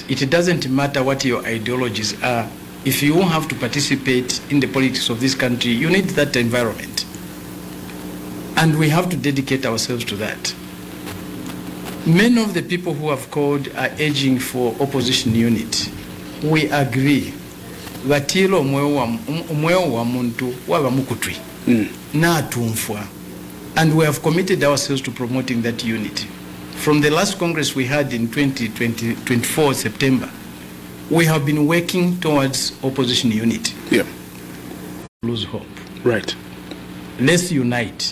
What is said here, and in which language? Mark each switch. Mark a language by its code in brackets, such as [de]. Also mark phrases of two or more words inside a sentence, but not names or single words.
[en] It doesn't matter what your ideologies are. If you have to participate in the politics of this country, you need that environment. And we have to dedicate ourselves to that. Many of the people who have called are urging for opposition unity. We agree. [bem] Vatilo umweo wa muntu waba mukutwi. Na tumfwa. [en] And we have committed ourselves to promoting that unity. From the last Congress we had in 2024 September, we have been working towards opposition unity. Yeah. Lose hope. Right. Let's unite.